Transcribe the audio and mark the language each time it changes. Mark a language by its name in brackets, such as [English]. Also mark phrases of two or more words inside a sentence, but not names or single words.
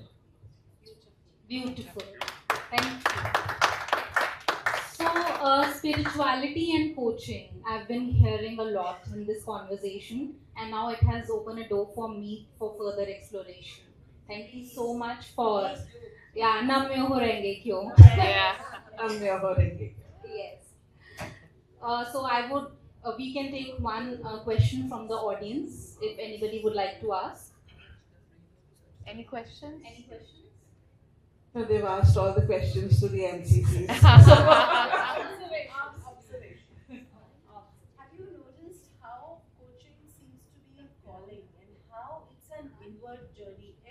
[English] Beautiful. Thank you. So, spirituality and coaching, I've been hearing a lot in this conversation, and now it has opened a door for me for further exploration. Thank you so much for... Yeah, [Japanese] namyo ho renge kyo. Yeah, namyo ho renge. [English] Yes. So we can take one question from the audience, if anybody would like to ask. Any questions? Any questions? No, they've asked all the questions to the NCCs. Have you noticed how coaching seems to be a calling and how it's an inward journey?